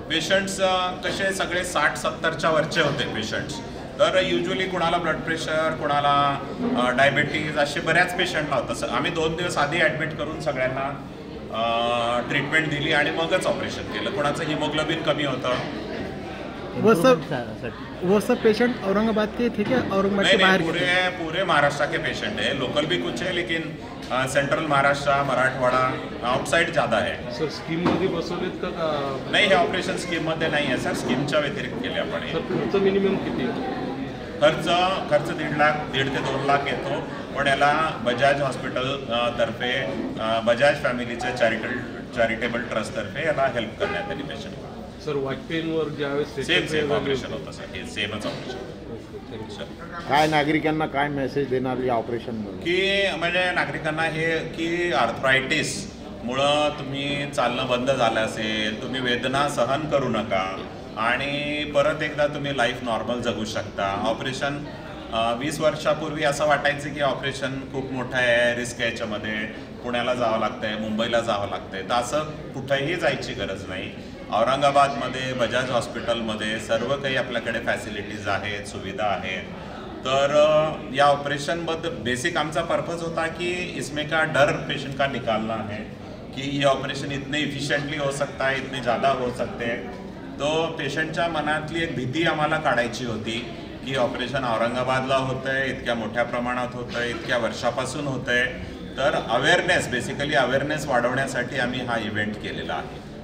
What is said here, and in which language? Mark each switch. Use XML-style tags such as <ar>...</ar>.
<mr>Patients कसे सगळे 60-70च्या वरचे होते पेशंट्स. तर युजली कुणाला ब्लड प्रेशर, कुणाला डायबेटीज असे बऱ्याच पेशंटला होतं. आम्ही 2 दिवस आधी ॲडमिट करून सगळ्यांना ट्रीटमेंट दिली आणि मगच ऑपरेशन केलं. कोणाचं हिमोग्लोबिन कमी होतं.</mr> <hi>वो सब पेशेंट औरंगाबाद के थे क्या? औरंगाबाद के बाहर पूरे महाराष्ट्र के पेशेंट है. लोकल भी कुछ है लेकिन सेंट्रल महाराष्ट्र, मराठवाडा, आउटसाइड ज़्यादा है.</hi> <mr>सर स्कीम मध्ये बसवलेत का? नाही, हे ऑपरेशन स्कीम मध्ये नाही आहे सर. स्कीमच्या व्यतिरिक्त केले आपण. सर खर्च मिनिमम किती? खर्च 1.5 लाख 1.5 ते 2 लाख येतो. पण याला बजाज हॉस्पिटल तर्फे बजाज फॅमिलीच्या चॅरिटेबल ट्रस्ट तर्फे याला हेल्प करण्यात आली पेशंटला. सर वाटपेनवर ज्यावेळेस सेम ऑपरेशन होतं सर. हे सेमच ऑपरेशन. काय नागरिकांना काय मेसेज देणार या ऑपरेशन की म्हणजे नागरिकांना हे की आर्थरायटिस मुळे तुम्ही चालणं बंद झालं असेल, तुम्ही वेदना सहन करू नका आणि परत एकदा तुम्ही लाईफ नॉर्मल जगू शकता. ऑपरेशन 20 वर्षापूर्वी असं वाटायचं की ऑपरेशन खूप मोठं आहे, रिस्क आहे, याच्यामध्ये पुण्याला जावं लागतं आहे, मुंबईला जावं लागतं आहे. तर असं कुठेही जायची गरज नाही. औरंगाबादमध्ये बजाज हॉस्पिटलमध्ये सर्व काही आपल्याकडे फॅसिलिटीज आहेत, सुविधा आहेत. तर या ऑपरेशनबद्दल बेसिक आमचा पर्पज होता कि</mr> <hi>इसमें का डर पेशेंट का निकालना है कि ये ऑपरेशन इतने इफिशियंटली हो सकता है, इतने ज़्यादा हो सकते हैं.</hi> <mr>तो पेशंटच्या मनातली एक भीती आम्हाला काढायची होती की ऑपरेशन औरंगाबादला होतं आहे, इतक्या मोठ्या प्रमाणात होतं आहे, इतक्या वर्षापासून होतं आहे. तर अवेअरनेस, बेसिकली अवेअरनेस वाढवण्यासाठी आम्ही हा इव्हेंट केलेला आहे.</mr>